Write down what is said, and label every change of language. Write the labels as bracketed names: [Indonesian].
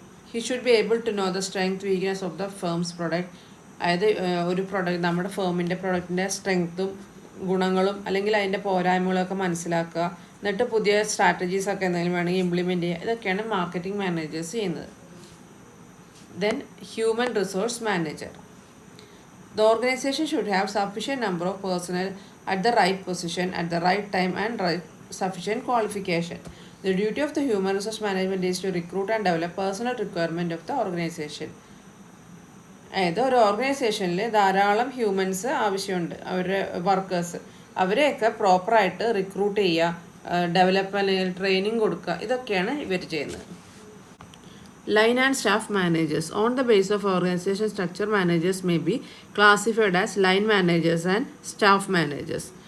[English] He should be able to know the strength, weakness of the firm's product. [Malayalam] അതായത് ഒരു product, നമ്മുടെ ഫേമിൻ്റെ പ്രൊഡക്റ്റിൻ്റെ സ്ട്രെങ്ത്തും ഗുണങ്ങളും അല്ലെങ്കിൽ അതിൻ്റെ പോരായ്മകളൊക്കെ മനസ്സിലാക്കുക. എന്നിട്ട് പുതിയ സ്ട്രാറ്റജീസൊക്കെ എന്തെങ്കിലും വേണമെങ്കിൽ ഇംപ്ലിമെൻറ്റ് ചെയ്യുക. ഇതൊക്കെയാണ് മാർക്കറ്റിംഗ് മാനേജേഴ്സ് ചെയ്യുന്നത്. [English] Then human resource manager. The organization should have sufficient number of personnel at the right position, at the right time and right sufficient qualification. The duty of the human resource management is to recruit and develop personal requirement of the organization. [Malayalam] അതായത് ഒരു ഓർഗനൈസേഷനിൽ ധാരാളം humans ആവശ്യമുണ്ട്, അവരുടെ workers. അവരെയൊക്കെ പ്രോപ്പറായിട്ട് recruit ചെയ്യുക, develop അല്ലെങ്കിൽ ട്രെയിനിങ് കൊടുക്കുക, ഇതൊക്കെയാണ് ഇവർ ചെയ്യുന്നത്. [English] Line and staff managers. On the basis of organization structure, managers may be classified as line managers and staff managers.